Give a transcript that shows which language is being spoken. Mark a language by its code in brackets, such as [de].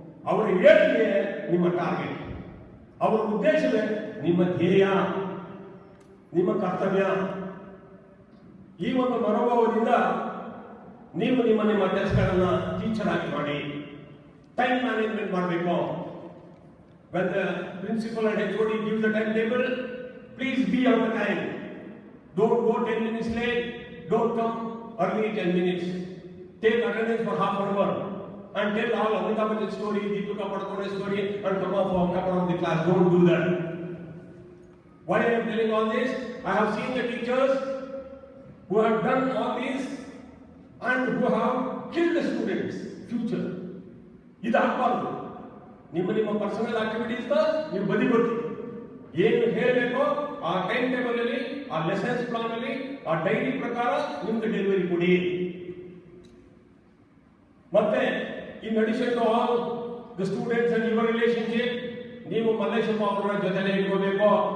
[kn] ಅವರ ಏಳಿಗೆ ನಿಮ್ಮ ಟಾರ್ಗೆಟ್, ಅವರ ಉದ್ದೇಶವೇ ನಿಮ್ಮ ಧ್ಯೇಯ, ನಿಮ್ಮ ಕರ್ತವ್ಯ. ಈ ಒಂದು ಮನೋಭಾವದಿಂದ ನೀವು ನಿಮ್ಮ ಕೆಲಸಗಳನ್ನ ಟೀಚರ್ ಆಗಿ ಮಾಡಿ. ಟೈಮ್ ಮ್ಯಾನೇಜ್ಮೆಂಟ್ ಮಾಡಬೇಕು. [en] When the principal and HOD give the timetable, please be on the time. Don't go 10 minutes late. Don't come early 10 minutes. Take attendance for half an hour and tell all Amitabh Bachchan story, Deepika Padukone story, and come out of the class. Don't do that. Why I am telling all this? I have seen the teachers who have done all this and who have killed the students' future. [kn] ಇದು ಆಗಬಾರ್ದು. ನಿಮ್ಮ personal activities ನೀವು ಬದಿಗೊತ್ತಿ. ಏನು ಹೇಳಬೇಕೋ ಆ time table ಅಲ್ಲಿ, ಆ lessons plan ಅಲ್ಲಿ, ಆ ಡೈರಿ ಪ್ರಕಾರ ನಿಮ್ಗೆ ಡೆಲಿವರಿ ಕೊಡಿ. ಮತ್ತೆ [en] in addition to all the students and your relationship, [kn] ನೀವು ಮಲ್ಲೇಶಪ್ಪ ಅವರ ಜೊತೆಲೆ ಇಟ್ಕೋಬೇಕು.